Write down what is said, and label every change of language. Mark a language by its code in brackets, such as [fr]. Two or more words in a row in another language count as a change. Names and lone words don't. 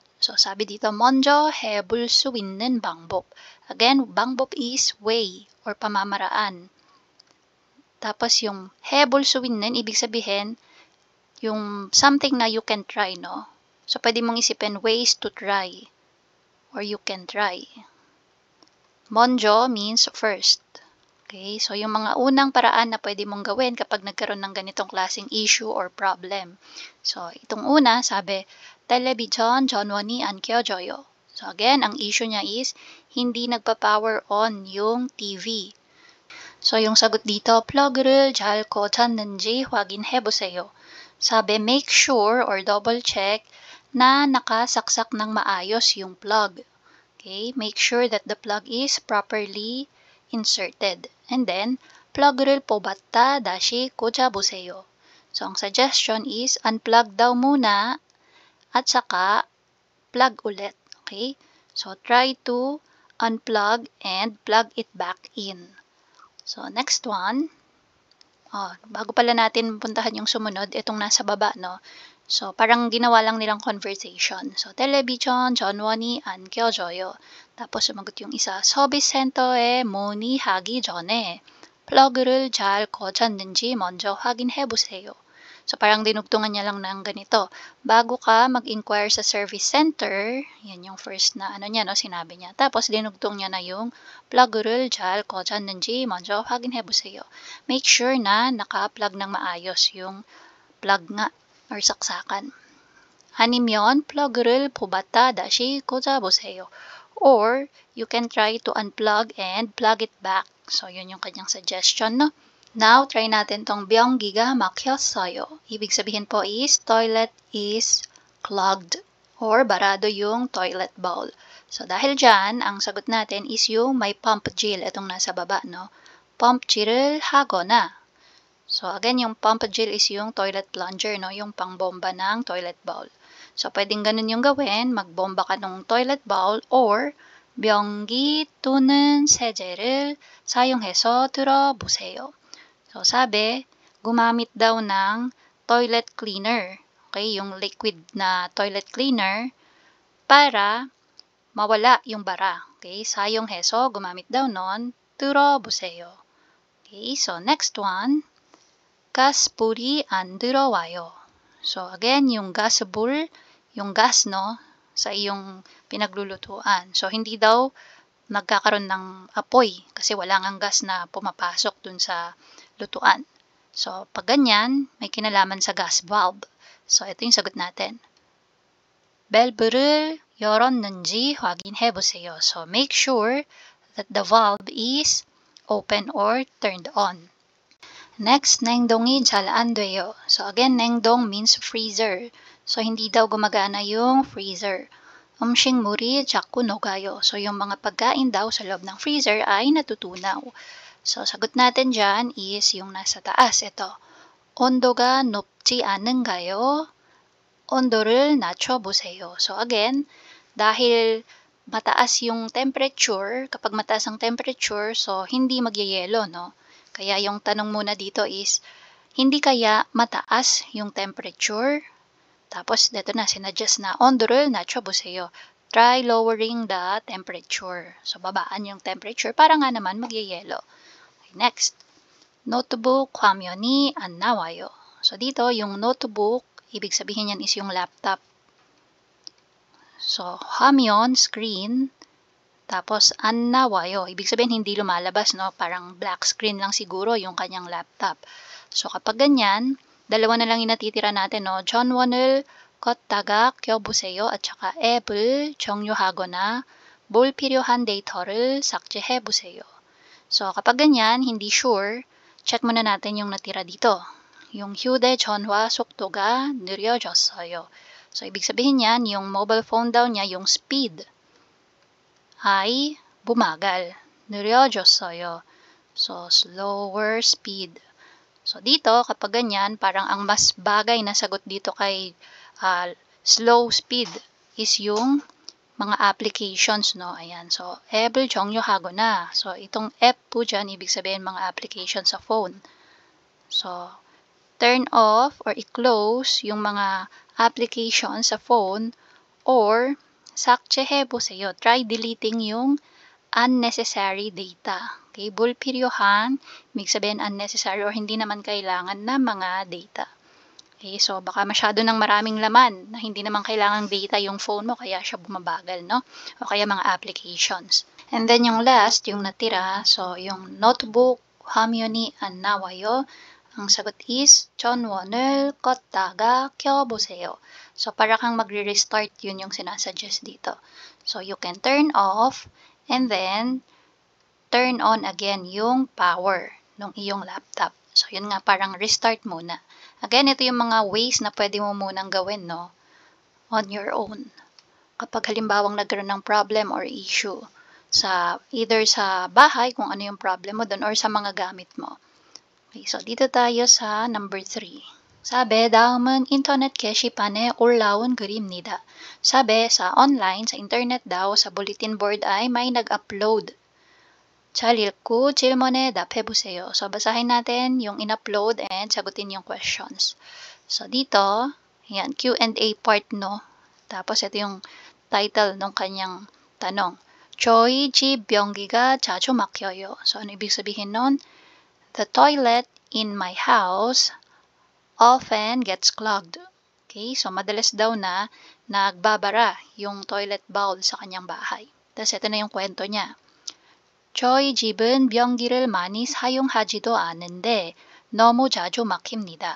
[tl] So, sabi dito, [ko] 먼저 해볼 수 있는 방법. [en] Again, 방법 is way or pamamaraan. [tl] Tapos, yung [ko] 해볼 수 있는, [tl] ibig sabihin, yung something na [en] you can try, [tl] no? So, pwede mong isipin [en] ways to try or you can try. 먼저 means first. Okay? [tl] So, yung mga unang paraan na pwede mong gawin kapag nagkaroon ng ganitong klaseng [en] issue or problem. [tl] So, itong una, sabi, [ko] 텔레비전 전원이 안 켜져요. [en] So, again, [tl] ang issue niya is hindi nagpa-power on yung TV. So, yung sagot dito, [ko] plug를 잘 꽂았는지 확인해보세요. [tl] Sabi, [en] make sure or double check [tl] na nakasaksak ng maayos yung plug. Okay? [en] Make sure that the plug is properly inserted. And then, [ko] plug를 뽑았다 다시 꽂아보세요. [tl] So, ang suggestion is unplug daw muna at saka plug ulit. Okay? [en] So, try to unplug and plug it back in. So, next one. [tl] Bago pala natin puntahan yung sumunod, itong nasa baba, no? So, parang ginawa lang nilang conversation. So, [ko] 텔레비전 전원이 안 켜져요. [tl] Tapos, sumagot yung isa, [ko] 서비스센터에 문의하기 전에 플러그를 잘 꽂았는지 먼저 확인해보세요. [tl] So, parang dinugtungan niya lang ng ganito. Bago ka mag-inquire sa [en] service center, [tl] yan yung first na ano niya, no, sinabi niya. Tapos, dinugtong niya na yung [ko] plug를 잘 꽂았는지 먼저 확인해보세요. [tl] Make sure na naka-plug ng maayos yung plug nga or saksakan. [ko] 아니면 plug를 뽑았다 다시 꽂아보세요. [en] Or, you can try to unplug and plug it back. [tl] So, yun yung kanyang suggestion, no? Now, try natin tong [ko] 변기가 막혔어요. [tl] Ibig sabihin po is, [en] toilet is clogged [tl] or barado yung [en] toilet bowl. [tl] So, dahil dyan, ang sagot natin is yung may pump질, itong nasa baba, no? [ko] pump질을 하거나. [tl] So again, yung pumpagil is yung [en] toilet plunger, [tl] no? Yung pangbomba ng [en] toilet bowl. [tl] So pwedeng ganun yung gawin, magbomba ka ng [en] toilet bowl [tl] or [ko] 변기 또는 세제를 사용해서 틀어보세요. [tl] So sabi, gumamit daw ng [en] toilet cleaner. [tl] Okay, yung liquid na [en] toilet cleaner [tl] para mawala yung bara. Okay, 사용해서 gumamit daw nun, [ko] 틀어보세요. [en] Okay, so next one, [ko] 가스불이 안 들어와요. [tl] So again, yung gas불, yung gas, no, sa iyong pinaglulutuan. So hindi daw nagkakaroon ng apoy kasi wala ngang gas na pumapasok dun sa lutuan. So pag ganyan, may kinalaman sa [en] gas valve. [tl] So ito yung sagot natin. [ko] 밸브를 열었는지 확인해 보세요. [en] So make sure that the valve is open or turned on. Next, [ko] 냉동이 잘 안 돼요. [en] So again, 냉동 means freezer. [tl] So hindi daw gumagana yung freezer. [ko] 음식물이 자꾸 녹아요. [tl] So yung mga pagkain daw sa loob ng freezer ay natutunaw. So sagot natin dyan is yung nasa taas. Ito, [ko] 온도가 높지 않은가요? 온도를 낮춰보세요. [tl] So again, dahil mataas yung temperature, kapag mataas ang temperature, so hindi magyayelo, no? Kaya yung tanong muna dito is, hindi kaya mataas yung temperature? Tapos, dito na, sinadjust na, [ko] 온도를 낮춰보세요. [en] Try lowering the temperature. [tl] So, babaan yung temperature para nga naman magyayelo. [en] Okay, next, [ko] notebook 화면이 안 나와요. [tl] So, dito, yung notebook, ibig sabihin yan is yung laptop. So, 화면, screen, tapos [ko] 안 나와요. [tl] Ibig sabihin hindi lumalabas, no? Parang [en] black screen [tl] lang siguro yung kanyang laptop. So, kapag ganyan, dalawa na lang yung natitira natin, no? [ko] 전원을 껐다가 켜보세요. [tl] At saka [ko] 앱을 종료하거나 불필요한 데이터를 삭제해보세요. [tl] So, kapag ganyan, hindi sure, check muna natin yung natira dito. [ko] Yung 휴대전화 속도가 느려졌어요. [tl] So, ibig sabihin yan, yung [en] mobile phone [tl] daw niya, yung speed, ay bumagal. [en] 느려졌어요. So, slower speed. [tl] So, dito, kapag ganyan, parang ang mas bagay na sagot dito kay [en] slow speed [tl] is yung mga applications, no? Ayan. So, [ko] 앱을 종료하거나. [tl] So, itong app po dyan, ibig sabihin mga applications sa phone. So, [en] turn off [tl] or i-close yung mga applications sa phone or 삭제해보세요. [en] Try deleting yung unnecessary data. [tl] Okay, 불필요한, ibig sabihin unnecessary or hindi naman kailangan na mga data. Okay, so baka masyado ng maraming laman na hindi naman kailangang data yung phone mo kaya siya bumabagal, no? O kaya mga applications. And then yung last, yung natira, so yung [ko] notebook 화면이 안 나와요. [tl] Ang sagot is [ko] 전원을 껐다가 켜보세요. [tl] So, para kang magre-restart, yun yung sinasuggest dito. [en] So, you can turn off and then turn on again [tl] yung power ng iyong laptop. So, yun nga, parang restart muna. Again, ito yung mga ways na pwede mo munang gawin, no? [en] On your own. [tl] Kapag halimbawang nagkaroon ng problem or issue sa either sa bahay, kung ano yung problem mo doon, or sa mga gamit mo. Okay, so dito tayo sa number 3. Sabi, [ko] 다음은 인터넷 게시판에 올라온 글입니다. [tl] Sabi, sa online, sa internet daw, sa [en] bulletin board [tl] ay may nag-upload. [ko] 잘 읽고 질문에 답해보세요. [tl] So, basahin natin yung in-upload and sagutin yung questions. So, dito, yan, [en] Q&A part, [tl] no? Tapos, ito yung title ng kanyang tanong. [ko] 저희 집 변기가 자주 막혀요. [tl] So, ano ibig sabihin nun? [en] The toilet in my house often gets clogged. [tl] Okay, so madalas daw na nagbabara yung [en] toilet bowl [tl] sa kanyang bahay. Tapos ito na yung kwento niya. [ko] 저희 집은 변기를 많이 사용하지도 않는데 너무 자주 막힙니다.